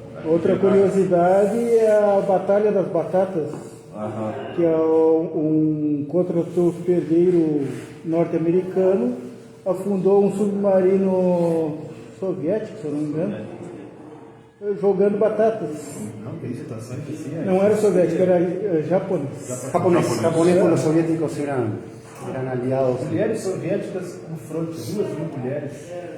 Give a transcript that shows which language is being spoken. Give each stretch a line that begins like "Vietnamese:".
Portuguese: Outra curiosidade é a Batalha das Batatas, que é um contra-torpedeiro norte-americano afundou um submarino soviético, se eu não me engano, jogando batatas. Não, tem situações assim. Não era soviético, era japonês.
Spanish: Japonés con los soviéticos eran aliados.
Portuguese: Mulheres soviéticas no fronte, 2.000 mulheres.